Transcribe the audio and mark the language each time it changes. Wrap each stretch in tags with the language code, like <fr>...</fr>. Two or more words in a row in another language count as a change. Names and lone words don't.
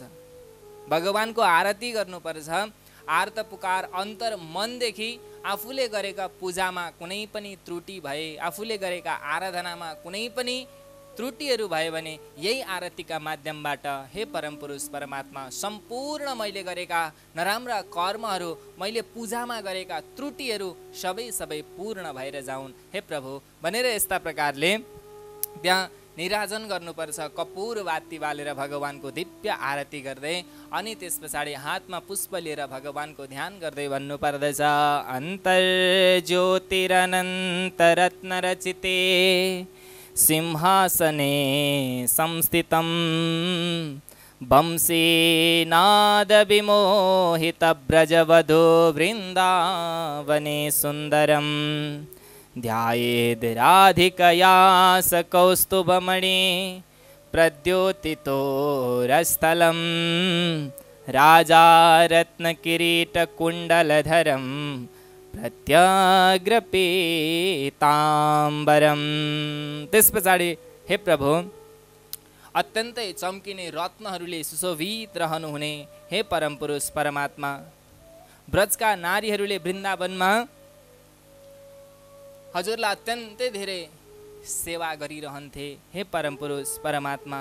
<ne>भगवानको आरती गर्नुपर्छ। आर्त पुकार अन्तर मनदेखि आफूले गरेका पूजामा कुनै पनि त्रुटि भए, आफूले गरेका आराधनामा कुनै पनि त्रुटिहरू भयो भने यही आरतीका माध्यमबाट हे परमपुरुष परमात्मा सम्पूर्ण मैले गरेका नराम्रा कर्महरू, मैले पूजामा गरेका त्रुटिहरू सबै पूर्ण भएर जाउन् हे प्रभु भनेर यस्ता प्रकारले त्यहाँ निराजन गर्नुपर्छ। कपुर बाती बालेर भगवानको दिव्य आरती गर्दै अनि त्यस पछाडि हातमा पुष्प लिएर भगवानको ध्यान गर्दै भन्नुपर्दछ</ne> <sa>अन्तर ज्योतिरनन्तरत्न रचिते सिंहासने संस्थितं वंशीनाद विमोहित ब्रजवधू वृन्दावने सुन्दरम् ध्यायेद् राधिकया स कौस्तुभमणि प्रद्योतितोरस्थलं राजा रत्नकिरीटकुण्डलधरं प्रत्याग्रपीताम्बरम।</sa> <ne>त्यस पछाडि हे प्रभु अत्यन्तै चम्किने रत्नहरूले सुशोभित रहनुहुने हे परमपुरुष परमात्मा, ब्रजका नारीहरूले वृन्दावनमा हजुरलाई अत्यन्तै धेरै सेवा गरिरहन्थे हे परमपुरुष परमात्मा।</ne>